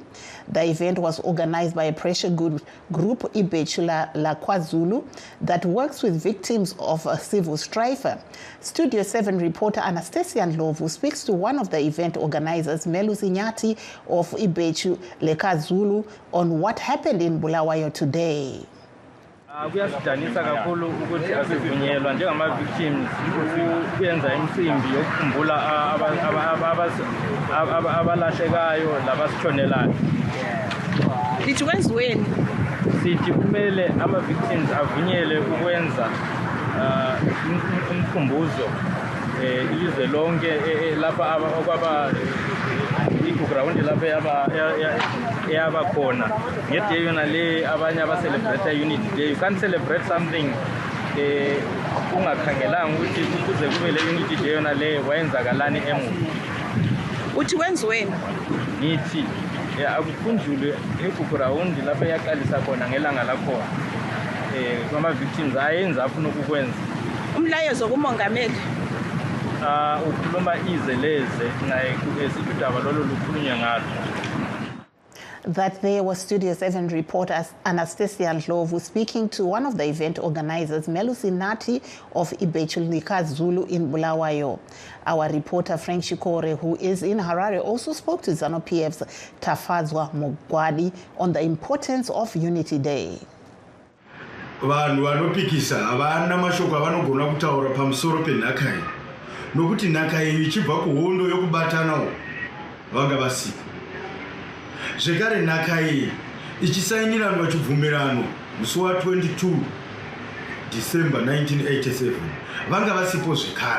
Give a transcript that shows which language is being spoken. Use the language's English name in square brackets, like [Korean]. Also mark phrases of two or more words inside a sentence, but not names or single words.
[English] The event was organized by a pressure group Ibechu la KwaZulu that works with victims of civil strife. Studio 7 reporter Anastasia Ndlovu speaks to one of the event organizers, Melusi Nyati of Ibechu le KwaZulu, on what happened in Bulawayo today. [North Ndebele] Kuyasidanisa kakhulu ukuthi asivunyelwa njengama-victims ukuyenza imicimbi yokukhumbula abalahlekayo labasitshonelayo. Lithi kwenziweni? Sithi kumele ama-victims avunyelwe ukwenza umkhumbuzo ilizwe lonke lapha okwaba igugrawundi lapha eyaba khona ngeday yona le abanye abacelebrate Unity Day. [English] You can't celebrate something [North Ndebele] ungakhangelanga ukuthi kuze kube le Unity Day yona le wayenzakalani emuva. Uthi wenziweni? Ngithi akukhunjulwe igugrawundi lapha yaqalisa khona ngelanga lakhona kwama-victims ayenza afuna ukukwenza. Umlayezo kumongameli ukhuluma izeleze naye esidaba lolo lukhulunywe ngalo. [English] That there was Studio 7 reporter Anastasia Ndlovu speaking to one of the event organizers, Melusi Nyati of Ibechu le KwaZulu in Bulawayo. Our reporter Frank Shikore, who is in Harare, also spoke to ZANU-PF's Tafadzwa Mugwadi on the importance of Unity Day. [Shona] Vanhu vanopikisa avana mashoko avanogona kutaura pamusoro penhakai nokuti nhakai ichibva kuhondo yokubatanawo vanga vasika. Zvekare nhakai ichisainiranwa chibvumirano musi wa22 December 1987 vanga vasipo zvekare.